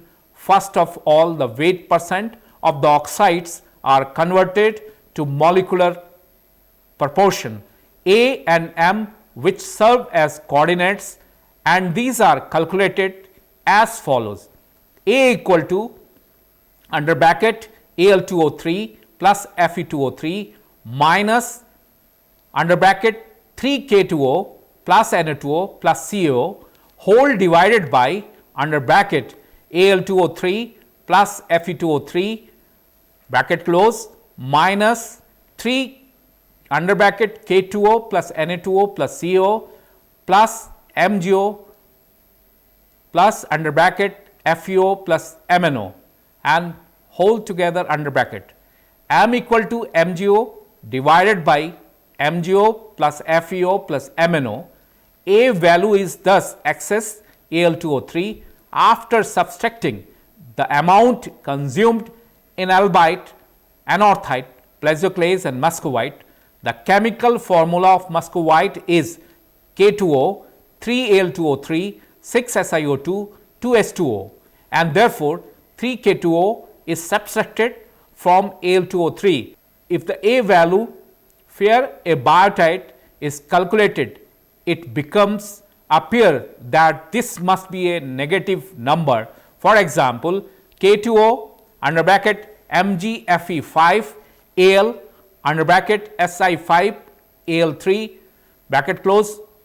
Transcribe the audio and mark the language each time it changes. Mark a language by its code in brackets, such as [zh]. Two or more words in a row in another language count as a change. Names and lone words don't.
[en] First of all, the weight percent of the oxides are converted to molecular proportion A and M, which serve as coordinates, and these are calculated as follows: A equal to under bracket Al2O3 plus Fe2O3 minus under bracket 3K2O plus Na2O plus CO whole divided by under bracket Al2O3 plus Fe2O3 bracket close minus 3 under bracket K2O plus Na2O plus CO plus MgO plus under bracket FeO plus MnO and whole together under bracket. M equal to MgO divided by MgO plus FeO plus MnO. A value is thus excess Al2O3 after subtracting the amount consumed in albite, anorthite, plagioclase and muscovite. The chemical formula of muscovite is K2O, 3Al2O3, 6SiO2, 2H2O, and therefore 3K2O is subtracted from Al2O3. If the A value where a biotite is calculated, it becomes appear that this must be a negative number. For example, K2O under bracket MgFe5 Al under bracket Si5 Al3 bracket close,